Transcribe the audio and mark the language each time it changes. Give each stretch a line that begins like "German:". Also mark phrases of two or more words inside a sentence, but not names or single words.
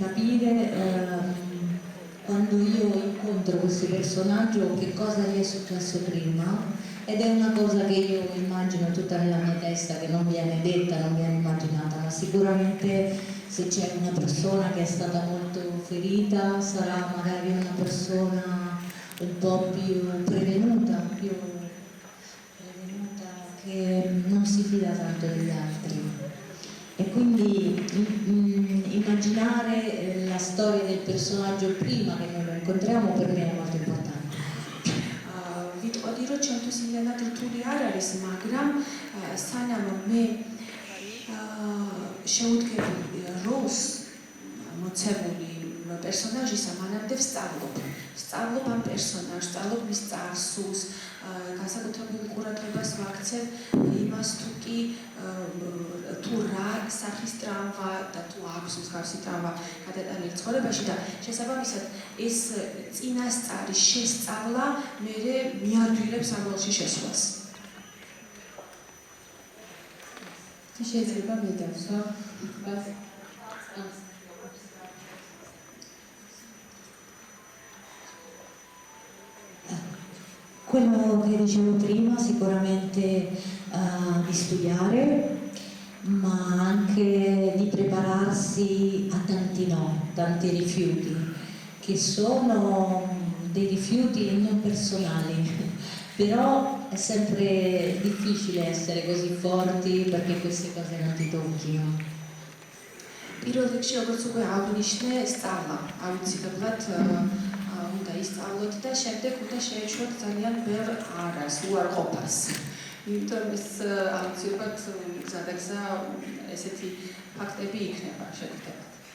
Italian: capire quando io incontro questo personaggio che cosa gli è successo prima ed è una cosa che io immagino tutta nella mia testa, che non viene detta, non viene immaginata, ma sicuramente se c'è una persona che è stata molto ferita sarà magari una persona un po' più prevenuta che non si fida tanto degli altri. E quindi immaginare la storia del personaggio prima che noi lo incontriamo per me è molto importante.
Georgian: ვიტყოდი, რომ ჩემთვის იმდენად რთული არ არის, მაგრამ სანამ მე შეუდგები როლს მოცემული პერსონაჟისა, მანამდე ვსწავლობ ამ პერსონაჟს, ვსწავლობ მის წარსულს, განსაკუთრებულ ყურადღებას ვაქცევ იმას თუ რა სახის ტრავმა და თუ აქვს მსგავსი ტრავმა გადატანილი ცხოვრებაში და შესაბამისად ეს წინასწარის შესწავლა მერე მიადვილებს ამ როლში შესვლას. შეიძლება მიდევსო?
Italian: Quello che dicevo prima, sicuramente di studiare, ma anche di prepararsi a tanti no, tanti rifiuti, che sono dei rifiuti non personali, però è sempre difficile essere così forti perché queste cose non ti tocchino.
Georgian: პირველ რიგში, როგორც უკვე აღნიშნე, სწავლა აუცილებლად უნდა ისწავლოთ და შემდეგ უნდა შეეჩვევთ ძალიან ბევრ არას, უარყოფას. იმიტომ ეს აუცილებლად გზადაგზა ესეთი ფაქტები იქნება შეგხვდებათ.